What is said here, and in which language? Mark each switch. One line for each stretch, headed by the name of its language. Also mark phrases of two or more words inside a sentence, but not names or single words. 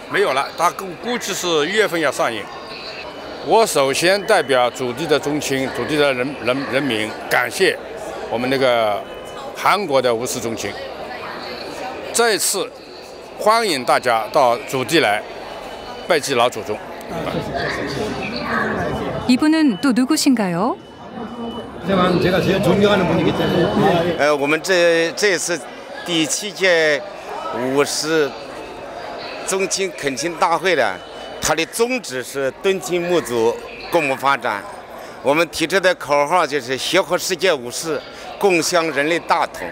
Chinese: 没有了，他估计是1月份要上映。我首先代表祖地的宗亲、祖地的人民，感谢我们那个韩国的无事宗亲。这一次欢迎大家到祖地来拜祭老祖宗。
Korean: 이분은 또 누구신가요? 제가 제일 존경하는 분이기 때문에.
Chinese: 我们这次第7届50宗亲恳亲大会呢，它的宗旨是敦亲睦祖，共谋发展。我们提出的口号就是协和世界武士，共享人类大同。